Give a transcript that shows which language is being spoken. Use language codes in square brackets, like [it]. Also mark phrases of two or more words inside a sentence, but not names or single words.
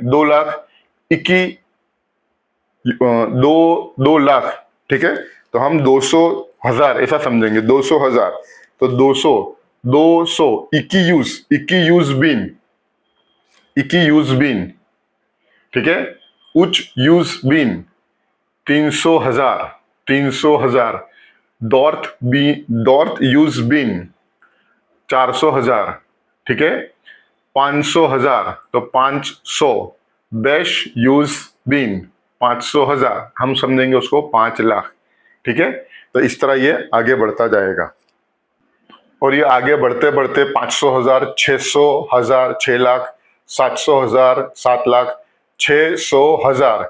[hi] 2 लाख, इक्की, 2 लाख, ठीक है। तो हम 200,000 ऐसा समझेंगे, 200,000, तो 200 200 [tr] ikiyüz bin, [hi] ठीक है। [tr] üç yüz bin 300,000. dört yüz bin 400,000, [hi] ठीक है। 500,000 तो 500। [tr] beş yüz bin [hi] 500,000, हम समझेंगे उसको 5 लाख, ठीक है। तो इस तरह ये आगे बढ़ता जाएगा और ये आगे बढ़ते बढ़ते 500,000, 600,000, 6 लाख, 700,000, 7 लाख, 600,000।